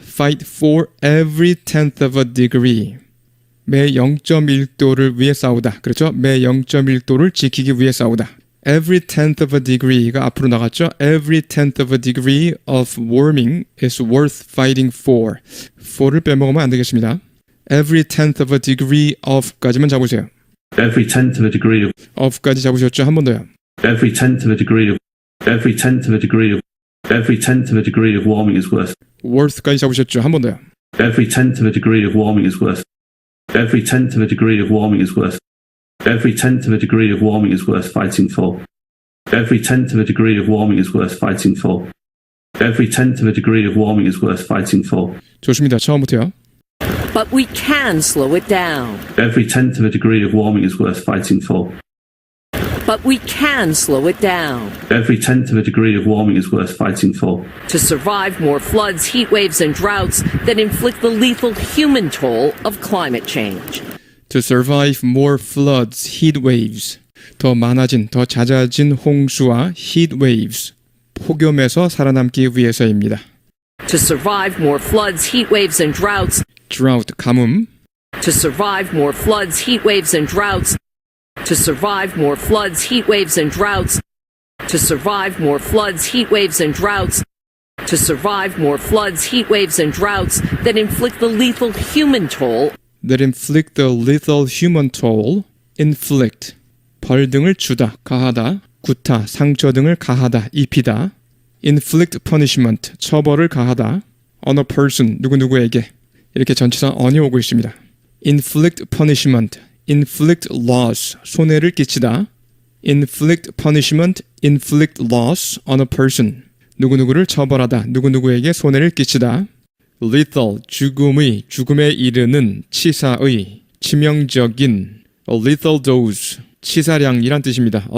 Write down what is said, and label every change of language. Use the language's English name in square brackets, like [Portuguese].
[English] fight for every tenth of a degree. [Korean] 매 0.1도를 위해 싸우다. 그렇죠? 매 0.1도를 지키기 위해 싸우다. [English] Every tenth of a degree가 [Korean] 앞으로 나갔죠? [English] Every tenth of a degree of warming is worth fighting for. [Korean] for를 빼먹으면 안 되겠습니다. [English] Every tenth of a degree of까지만 [Korean] 잡으세요. [English] Every tenth of a degree of. [Korean] of까지 잡으셨죠? 한 번 더요. [English] Every tenth of a degree of. Every tenth of a degree of. Every tenth of a degree of warming is worth. [Korean] worth까지 잡으셨죠? 한 번 더요. [English] Every tenth of a degree of warming is worth. Every tenth of a degree of warming is worth. Every tenth of a degree of warming is worth fighting for. Every tenth of a degree of warming is worth fighting for. Every tenth of a degree of warming is worth fighting for. [Korean] 좋습니다. 처음부터요. [English] But we can slow it down. Every tenth of a degree of warming is worth fighting for. But we can slow it down. Every tenth of a degree of warming is worth fighting for. To survive more floods, heat waves, and droughts that inflict the lethal human toll of climate change. To survive more floods, heat waves. [Korean] 더 많아진, 더 잦아진 홍수와 heat waves. 폭염에서 살아남기 위해서입니다. [English] To survive more floods, heat waves, and droughts. [Korean] drought, 가뭄. [English] To survive more floods, heat waves, and droughts. To survive more floods, heat waves, and droughts. To survive more floods, heat waves, and droughts. To survive more floods, heat waves, and droughts that inflict the lethal human toll that inflict the lethal human toll, [Korean] inflict, 벌 등을 주다, 가하다, 구타, 상처 등을 가하다, 입히다, inflict punishment, 처벌을 가하다, on a person, 누구누구에게, 이렇게 전치사 on이 오고 있습니다. inflict punishment, inflict loss, 손해를 끼치다, inflict punishment, [English] inflict loss on a person, [Korean] 누구누구를 처벌하다, 누구누구에게 손해를 끼치다, lethal, 죽음에 이르는, 치사의, 치명적인, a lethal dose, 치사량이란 뜻입니다.